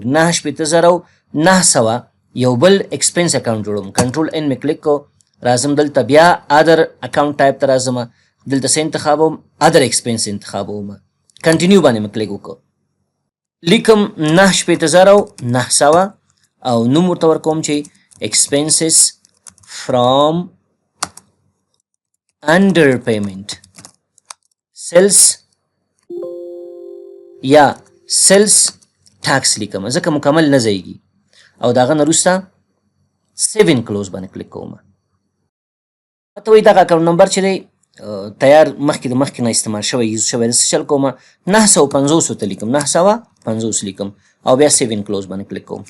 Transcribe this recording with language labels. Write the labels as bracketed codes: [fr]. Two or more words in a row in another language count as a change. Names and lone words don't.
[ps] 9,900 یو بل [en] expense account [ps] جوړوم. کنټرول ان مې کلیک کو، راځم دلته بیا [en] other account type [ps] ته راځم، دلته څه انتخابوم؟ [en] other expense [ps] انتخابوم. کنټینیو باندې مې کلیک وکړو، لیکم 9,900 او نوم ورته ورکوم چې [en] expenses from under payment sales [ps] یا [en] sales tax [ps] لیکم ځکه مکمل نه ځایږي. او دغه نه وروسته [en] save and close [ps] باندې کلیک کوم. ته وایي دغه [en] account number [ps] چې دی تیار مخکې د مخکې نه استعمال شوی یوز شوی. زه څه چل کوم؟ 950 ته لیکم، 950 لیکم او بیا [en] save and close [ps] باندې کلیک کوم.